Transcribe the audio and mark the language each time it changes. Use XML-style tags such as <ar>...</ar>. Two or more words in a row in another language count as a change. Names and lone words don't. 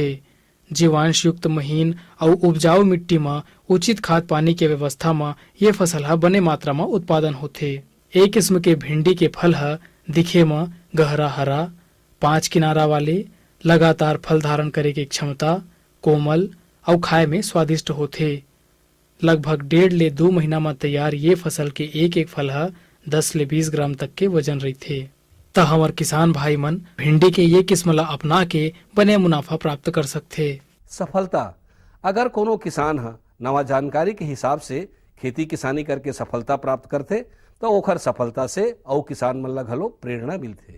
<hne>जीवांश युक्त महीन और उपजाऊ मिट्टी में उचित खाद पानी के व्यवस्था में ये फसल हा बने मात्रा में उत्पादन होथे। एक किस्म के भिंडी के फल हा दिखे में गहरा हरा, 5 किनारा वाले, लगातार फल धारण करे के क्षमता, कोमल और खाए में स्वादिष्ट होथे। लगभग 1.5 ले 2 महीना में तैयार ये फसल के एक फल हा 10 ले 20 ग्राम तक के वजन रहथे। त हमार किसान भाई मन भिंडी के ये किस्म ला अपना के बने मुनाफा प्राप्त कर सकथे। सफलता अगर कोनो किसान हा नवा जानकारी के हिसाब से खेती किसानी करके सफलता प्राप्त करते तो ओखर सफलता से और किसान मन ला घलो प्रेरणा मिलथे।</hne>